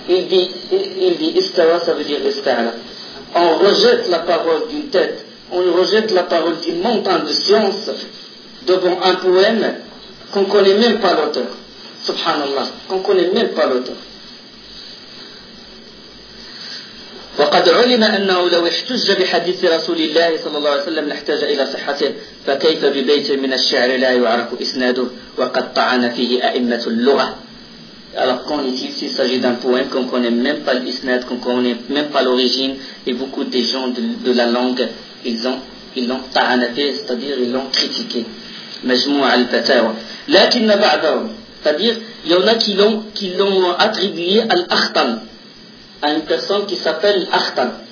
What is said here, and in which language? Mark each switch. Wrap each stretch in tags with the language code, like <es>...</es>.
<fr>Il dit istawa, ça veut dire ista'ala. On rejette la parole d'une tête, on rejette la parole d'une montagne de science devant un poème qu'on ne connaît même pas l'auteur. Subhanallah, qu'on ne connaît même pas l'auteur.</fr> <ar>وقد علم أنه لو احتج بحديث رسول الله صلى الله عليه وسلم لاحتاج إلى صحته فكيف ببيت من الشعر لا يعرف إسناده وقد طعن فيه أئمة اللغة.</ar> <fr>Alors qu'en est-il s'il s'agit d'un poème qu'on ne connaît même pas l'isnad, qu'on ne connaît même pas l'origine, et beaucoup des gens de la langue, ils l'ont ta'anaté, c'est-à-dire ils l'ont critiqué. Majmou' al-Fatawa.</fr> <ar>Lakinna ba'dahum.</ar> <fr>C'est-à-dire, il y en a qui l'ont attribué à l'Akhtan, à une personne qui s'appelle l'Akhtan.</fr>